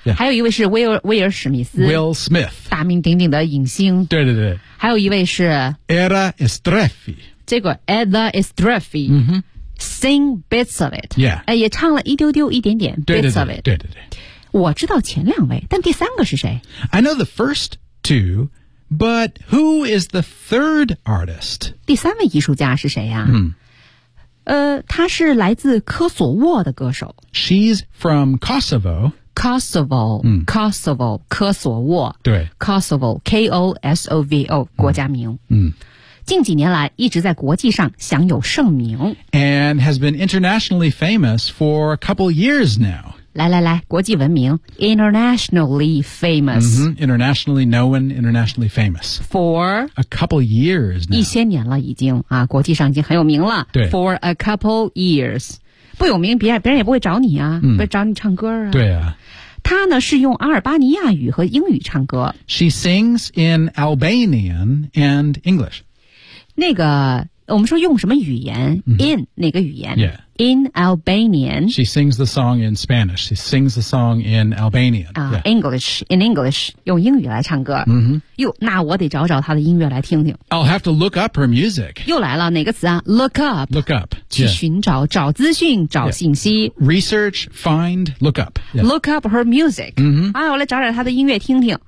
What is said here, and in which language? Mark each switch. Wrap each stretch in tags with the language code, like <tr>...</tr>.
<zh>还有一位是威尔·史密斯。</zh> <en>Will Smith。</en> <zh>大名鼎鼎的影星。对。还有一位是。</zh> <en>Era Estrefi。这个 Era Estrefi。Sing bits of it. Yeah.</en> <zh>也唱了一丢丢一点点</zh> <en>bits of it.</en> <zh>对。我知道前两位但第三个是谁</zh> <en>I know the first two, but who is the third artist?</en> <zh>第三位艺术家是谁呀、他是来自科索沃的歌手。</zh> <en>She's from Kosovo. Kosovo,、Kosovo, 科索沃。</en> <zh>对。</zh> <en>Kosovo, K-O-S-O-V-O, 国家名。</en> <zh>近几年来一直在国际上享有盛名</zh> <en>And has been internationally famous for a couple years now</en> <zh>来国际闻名</zh> <en>Internationally famous、 Internationally known, internationally famous For a couple years now</en> <zh>一些年了已经、国际上已经很有名了对</zh> <en>For a couple years</en> <zh>不有名别人也不会找你啊、不会找你唱歌啊对啊他呢是用阿尔巴尼亚语和英语唱歌</zh> <en>She sings in Albanian and English</en> <zh>那个我们说用什么语言、mm-hmm. in 哪个语言、</zh> <en>yeah. in Albanian She sings the song in Spanish She sings the song in Albanian、</en> <zh>yeah.</zh> <en>English in English</en> <zh>用英语来唱歌、</zh> <en>mm-hmm.</en> <zh>哟那我得找找她的音乐来听听</zh> <en>I'll have to look up her music</en> <zh>又来了哪个词啊 look up</zh> <en>look up</en> <zh>去寻找、</zh> <en>yeah.</en> <zh>找资讯找信息、</zh> <en>yeah. research find look up、 yeah. look up her music、 mm-hmm.</en> <zh>啊、我来找找她的音乐听听</zh>